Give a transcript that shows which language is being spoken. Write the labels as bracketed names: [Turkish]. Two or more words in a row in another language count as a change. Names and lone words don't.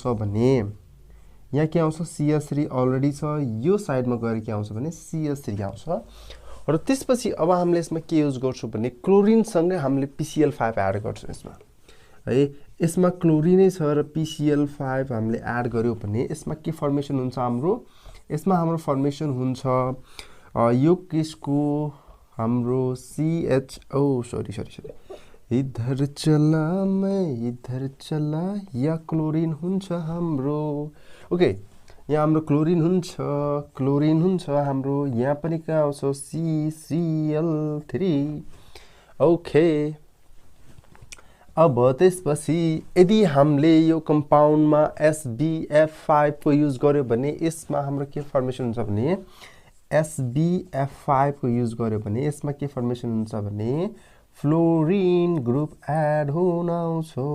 [Nepali] भने यहाँ के आउँछ CH3 अलरेडी छ यो साइडमा गएर के आउँछ भने CH3 आउँछ र त्यसपछि अब हामीले यसमा के युज गर्छौं भने क्लोरिन सँगै हामीले PCl5 एड गर्छौं यसमा है यसमा क्लोरिनै छ र PCl5 हामीले एड गर्यो भने यसमा के फर्मेसन हुन्छ हाम्रो यसमा हाम्रो फर्मेसन हुन्छ यो केसको हाम्रो सरी [Hindi] इधर चला मैं इधर चला [Nepali] या क्लोरिन हुन्छ हाम्रो ओके यहाँ हाम्रो क्लोरिन हुन्छ हाम्रो यहाँ पनि के आउँछ CCl3 ओके अब त्यसपछि यदि हामीले यो कम्पाउन्डमा SBF5 को युज गर्यो भने यसमा हाम्रो के फर्मेसन हुन्छ भने SBF5 को युज गर्यो भने यसमा के फर्मेसन हुन्छ भने फ्लोरिन ग्रुप एड हुन आउँछ